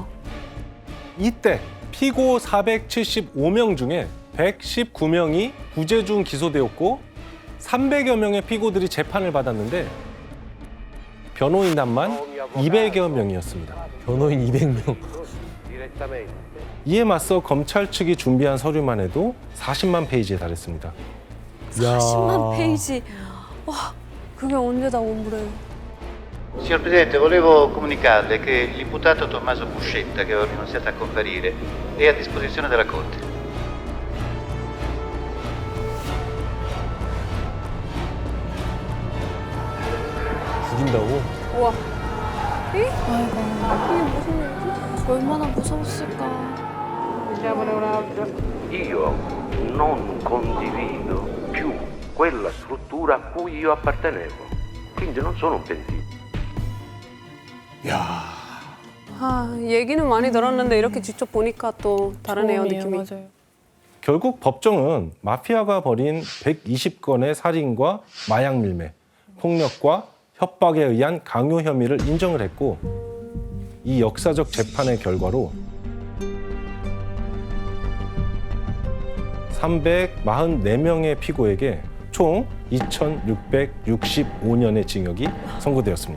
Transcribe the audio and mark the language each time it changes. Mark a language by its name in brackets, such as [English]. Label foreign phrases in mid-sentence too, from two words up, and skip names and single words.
[Korean] 이때 피고 475명 중에 119명이 구제 중 기소되었고 300여 명의 피고들이 재판을 받았는데 변호인단만 200여 명이었습니다. 변호인 200명. 이에 맞서 검찰 측이 준비한 서류만 해도 40만 페이지에 달했습니다. 40만 페이지. 그게 언제 다 공부를. [Italian] Signor Presidente, volevo comunicarle che l'imputato Tommaso Buscetta, che ho rinunciato a comparire, è a disposizione della Corte. [Korean] 죽인다고? 우와. 이게 무슨 일이지? 얼마나 무서웠을까. [Italian] Io non condivido più quella struttura a cui io appartenevo, quindi non sono un pentito. [Korean] 아, 얘기는 많이 들었는데 이렇게 직접 보니까 또 다르네요, 느낌이. 맞아요. 결국 법정은 마피아가 벌인 120건의 살인과 마약 밀매, 폭력과 협박에 의한 강요 혐의를 인정을 했고 이 역사적 재판의 결과로 344명의 피고에게 총 2,665년의 징역이 선고되었습니다.